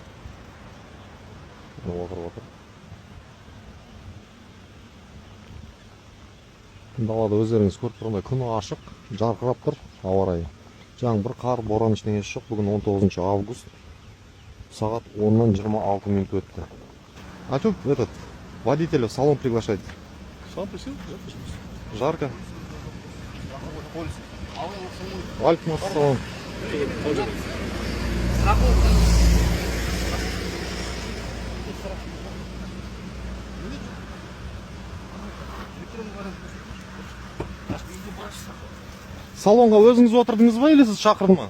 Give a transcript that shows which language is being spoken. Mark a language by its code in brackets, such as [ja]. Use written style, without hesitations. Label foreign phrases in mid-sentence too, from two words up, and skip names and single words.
[kk] Отырып отыр. Далада өздеріңіз көріп тұрғандай күн ашық, жарқырап тұр, ауа райы. Жаңбыр, қар, боран ештеңесі жоқ. Бүгін 19 август. Сағат 10-нан 26 минут өтті. [ru] А что этот водителя в салон приглашать? Салон присел? Жарко. [ar] عليكم السلام. [kk] Салонға өзіңіз отырдыңыз ба, или сіз шақырды ма?